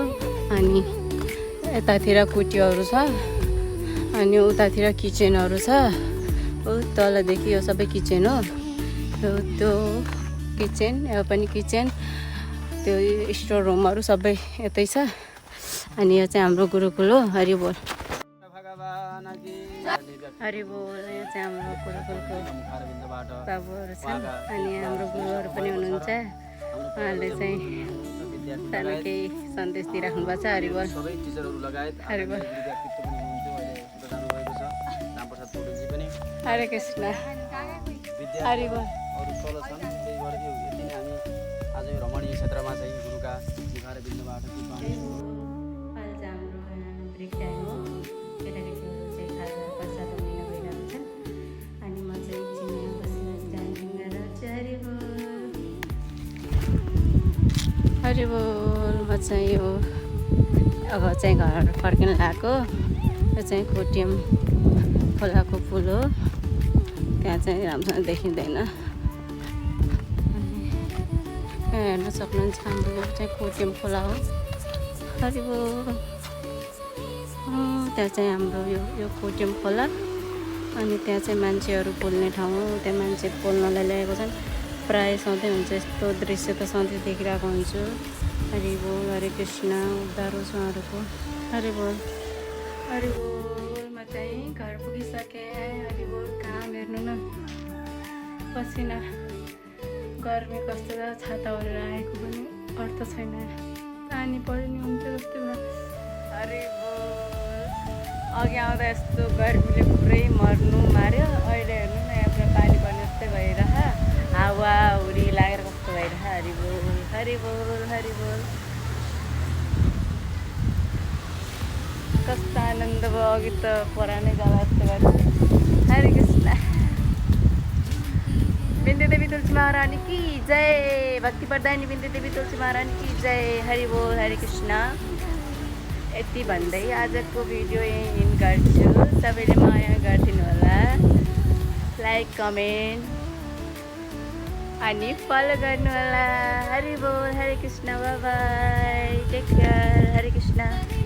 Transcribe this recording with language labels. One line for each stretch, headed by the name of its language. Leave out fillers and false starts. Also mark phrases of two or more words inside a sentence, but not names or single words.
Nepali: अनि यतातिर कुटीहरू छ, अनि उतातिर किचनहरू छ। तलदेखि यो सबै किचन हो। त्यो किचन, यो पनि किचन, त्यो स्टोर रुमहरू सबै यतै छ। अनि यो चाहिँ हाम्रो गुरुकुल हो। हरि बोल। हरि बोल। यहाँ चाहिँ हाम्रो गुरुकुलको बाबुहरू छन्, अनि हाम्रो गुरुहरू पनि हुनुहुन्छ। उहाँहरूले चाहिँ सानो केही सन्देश दिइराख्नु भएको छ। हरि बोल। हरि बोल। हरे कृष्ण। हरि बोल। आज यो रमणीय क्षेत्रमा चाहिँ गुरुका मुखार बिन्दुबाट
English: break time
Nepali: हो। केटाकेटीहरू चाहिँ खाजा प्रसाद लिन गइरहेको छन्, अनि म चाहिँ एकछिन बसिरहेर हरि बोल। हरि बोल। म चाहिँ यो अब चाहिँ घर फर्किन लागेको। यो चाहिँ कोटियम खोलाको पुल हो, त्यहाँ चाहिँ राम्रोसँग देखिँदैन। यहाँ हेर्न सक्नुहुन्छ, हाम्रो यो चाहिँ कोटियम खोला हो। हरि बोल। त्यहाँ चाहिँ हाम्रो यो कोटियम खोला, अनि त्यहाँ चाहिँ मान्छेहरू बोल्ने ठाउँ हो। त्यहाँ मान्छे बोल्नलाई ल्याएको छन्। प्रायः सधैँ हुन्छ यस्तो दृश्य, त सधैँ देखिरहेको हुन्छु। हरि बोल। हरे कृष्ण। उद्धारो छ उहाँहरूको। हरि बोल। हरि बोल। म चाहिँ घर पुगिसकेँ। हरि बोल। काम हेर्नु न, पसिना, गर्मी कस्तो छ। छाता ओढेर आएको पनि अर्थ छैन, पानी पर्यो नि हुन्थ्यो जस्तो। हरि बोल। अघि आउँदा यस्तो गर्मीले पुरै मर्नु मार्यो, अहिले हेर्नु न यहाँ पुरा पानी पर्ने जस्तै भइरह, हावा हुरी लागेर कस्तो भइरह। हरि बोल। हरि बोल। हरि बोल। कस्तो आनन्द भयो। अघि त परानै जाला जस्तो गर्यो। हरे कृष्ण। बिन्दु देवी तुलसी महारानी
Hindi: की जय।
Nepali: भक्ति प्रदायिनी बिन्दु देवी तुलसी महारानी
Hindi: की जय।
Nepali: हरि बोल। हरे कृष्ण। यति भन्दै आजको भिडियो यहीँ इन गर्छु। सबैले माया गरिदिनु होला,
English: like comment
Nepali: अनि फलो गर्नु होला। हरि बोल। हरे कृष्ण।
English: bye bye. take care.
Nepali: हरे कृष्ण।